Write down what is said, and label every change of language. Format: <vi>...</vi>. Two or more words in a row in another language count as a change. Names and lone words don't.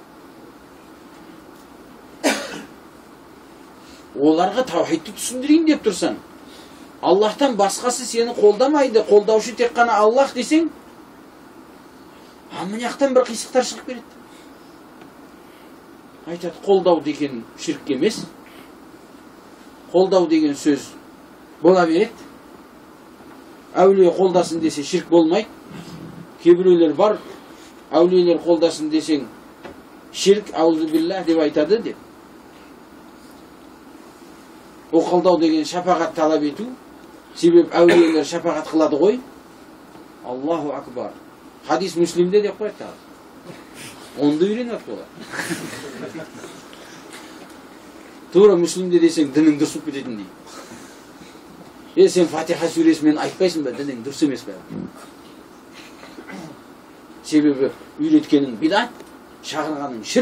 <kk>Оларға таухидты түсіндірейін деп тұрсаң, Аллахтан басқасы сені қолдамайды, қолдаушы тек қана Аллах десең, мына жақтан бір қисықтар шығып береді. Айтады, қолдау деген ширк емес. Қолдау деген сөз бола береді. Әулие қолдасын десе ширк болмайды. Кейбіреулер бар, әулиелер қолдасын десең ширк,</kk> <ar>أعوذ بالله</ar> <kk>деп айтады деп. О қолдау деген шапағат талап ету. Себеп әулиелер шапағат қылады ғой.</kk> <ar>الله أكبر.</ar> <kk>Хадис Муслимде деп қояды. Онды үйренеді олар. Тура Муслимде десең дінің дұрыс болып кететін дейді. Сен Фатиха сүресімен айтпайсың ба, дінің дұрыс емес пе? Себебі үйреткенің бидат, шақырғаның ширк.</kk>